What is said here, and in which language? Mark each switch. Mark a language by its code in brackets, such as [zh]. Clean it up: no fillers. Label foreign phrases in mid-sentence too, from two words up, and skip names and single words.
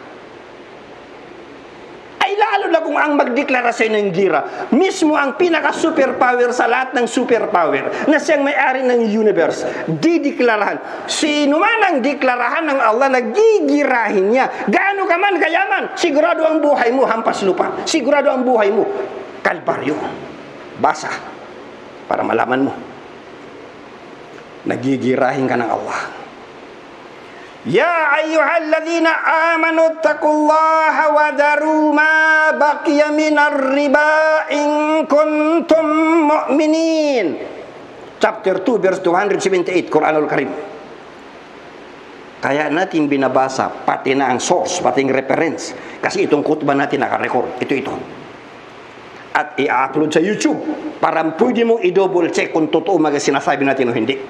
[tl] Ay lalo na kung ang magdeklarasyon ng gira, mismo ang pinaka-superpower sa lahat ng superpower, na siyang may-ari ng universe, dideklarahan. Sino man ang deklarahan ng Allah na gigirahin niya, gaano ka man kayaman, sigurado ang buhay mo hampas lupa, sigurado ang buhay mo kalbaryo. Basa para malaman mo, nagigirahin ka ng Allah. [ar] يا أيها الذين آمنوا اتقوا الله وذروا ما بقي من الربا إن كنتم مؤمنين. [en] Chapter 2 verse 278 Quranul Karim. [tl] Kaya natin binabasa pati na ang source, pati ang reference, kasi itong khutbah natin naka-record. Ito. At i-upload sa YouTube para pwede mong i-double check kung totoo mga sinasabi natin o hindi.